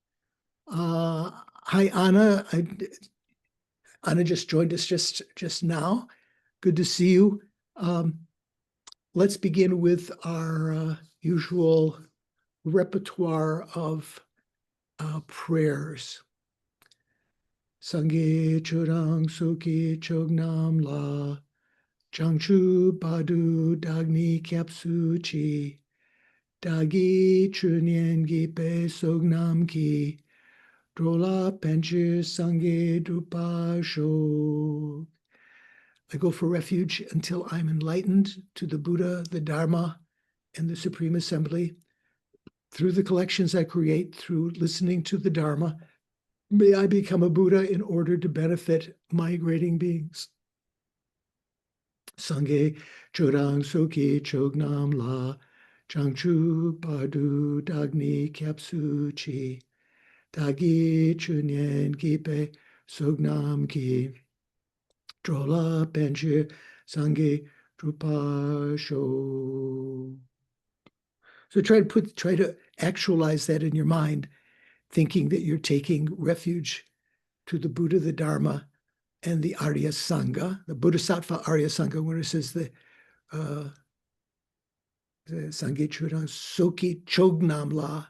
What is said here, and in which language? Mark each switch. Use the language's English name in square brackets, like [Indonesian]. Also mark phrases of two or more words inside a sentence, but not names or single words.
[English] Hi, Anna. Anna just joined us just now. Good to see you. Let's begin with our usual repertoire of prayers. [Tibetan] སངས་རྒྱས་ཆོས་དང་ཚོགས་ཀྱི་མཆོག་རྣམས་ལ། བྱང་ཆུབ་བར་དུ་བདག་ནི་སྐྱབས་སུ་མཆི། བདག་གིས་ཆོས་ཉན་བགྱིས་པའི་བསོད་ནམས་ཀྱིས། འགྲོ་ལ་ཕན་ཕྱིར་སངས་རྒྱས་འགྲུབ་པར་ཤོག. [English] I go for refuge until I'm enlightened to the Buddha, the Dharma, and the Supreme Assembly. Through the collections I create, through listening to the Dharma, may I become a Buddha in order to benefit migrating beings. [Tibetan] སངས་རྒྱས་ཆོས་དང་ཚོགས་ཀྱི་མཆོག་རྣམས་ལ། བྱང་ཆུབ་བར་དུ་བདག་ནི་སྐྱབས་སུ་མཆི། བདག་གིས་ཆོས་ཉན་བགྱིས་པའི་བསོད་ནམས་ཀྱིས། འགྲོ་ལ་ཕན་ཕྱིར་སངས་རྒྱས་འགྲུབ་པར་ཤོག. [English] So try to actualize that in your mind, thinking that you're taking refuge to the Buddha, the Dharma, and the Arya Sangha, the Bodhisattva Arya Sangha, where it says the [Tibetan] སངས་རྒྱས་ཆོས་དང་ཚོགས་ཀྱི་མཆོག་རྣམས་ལ.